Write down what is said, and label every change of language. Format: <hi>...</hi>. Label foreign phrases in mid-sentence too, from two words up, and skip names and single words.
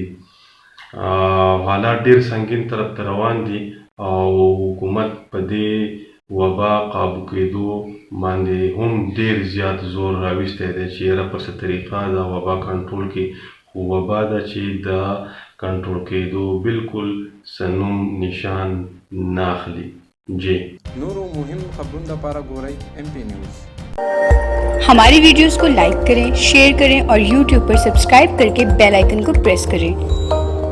<ps>حالات ډېر سنګین طرف ته روان دي او حکومت په دې وبا قابو کېدو باندې هم ډېر زیات زور راویستی دی چې یاره په څه طریقه دا وبا کنټرول کړي، خو وبا ده چې د کنټرول کېدو بالکل څه نوم نشان نه اخلي. جی نورو مهم خبرونو لپاره ګورئ MP نیوز.</ps> <hi>हमारी वीडियोस को लाइक करें, शेयर करें और YouTube पर सब्सक्राइब करके</hi> <en>bell icon</en> <hi>को प्रेस करें.</hi>